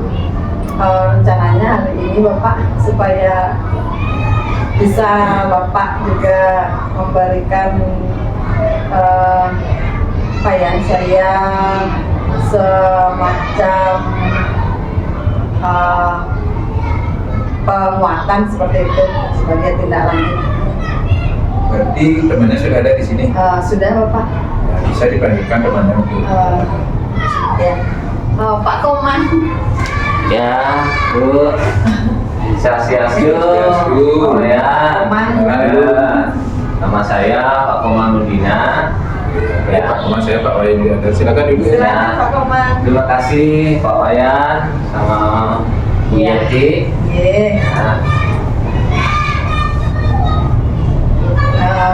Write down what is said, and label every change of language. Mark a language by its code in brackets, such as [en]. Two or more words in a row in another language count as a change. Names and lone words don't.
[id] Rencananya hari ini Bapak, supaya bisa Bapak juga memberikan apa ya, saya semacam penguatan seperti itu sebagai tindak lanjut. Berarti temannya sudah ada di sini? Sudah Bapak. Ya, bisa dipanggilkan temannya untuk Ya. Pak Koman. Ya, Bu. Swastiastu. Swastiastu. Ya. Koman. Nama saya Pak Koman Nurdina. Ya, Pak Koman, saya Pak Wayan Widianto. Silakan dulu. Silakan Pak Koman. Terima kasih Pak Wayan sama Bu Ya. Yeti. Yeah. Ya.